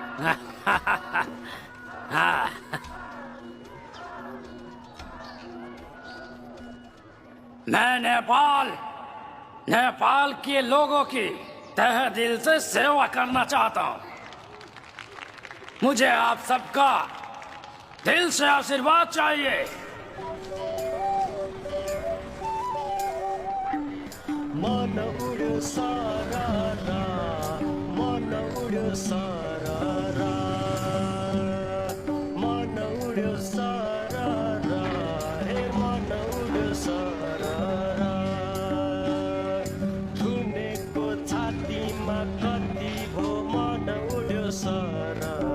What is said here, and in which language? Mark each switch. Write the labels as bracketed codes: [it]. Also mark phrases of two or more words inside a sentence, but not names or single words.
[hi] मैं नेपाल के लोगों की तहे दिल से सेवा करना चाहता हूँ। मुझे आप सबका दिल से आशीर्वाद चाहिए। [ne] मन उड्यो सारा मन उड्यो सारा मन उड्यो सारा हे मन उड्यो सारा धुनेको छातीमा कति भो मन उड्यो सारा